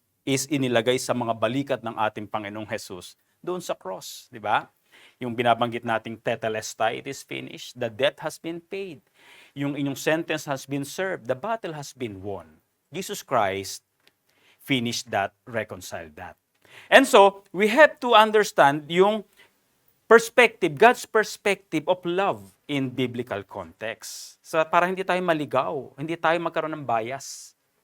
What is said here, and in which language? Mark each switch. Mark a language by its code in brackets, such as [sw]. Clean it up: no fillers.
[tl] is inilagay sa mga balikat ng ating Panginoong Jesus doon sa cross, di ba? Yung binabanggit nating [en] tetelestai, it is finished. The debt has been paid. [tl] Yung inyong [en] sentence has been served. The battle has been won. Jesus Christ finished that, reconciled that. And so, we have to understand yung perspective, God's perspective of love in biblical context. [tl] So, para hindi tayo maligaw, hindi tayo magkaroon ng bias.